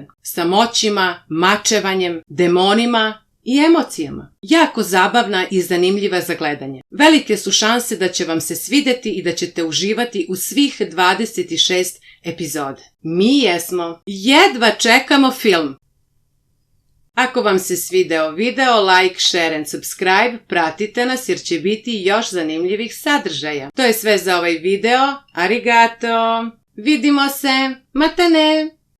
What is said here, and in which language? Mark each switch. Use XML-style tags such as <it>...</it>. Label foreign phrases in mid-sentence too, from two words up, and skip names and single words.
<bs>Sa moćima, mačevanjem, demonima i emocijama. Jako zabavna i zanimljiva za gledanje. Velike su šanse da će vam se svidjeti i da ćete uživati u svih 26 epizode. Mi jesmo. Jedva čekamo film. Ako vam se svideo video,</bs> <en>like, share and subscribe,</en> <bs>pratite nas jer će biti još zanimljivih sadržaja. To je sve za ovaj video. Arigato! Vidimo se! Matane!</bs>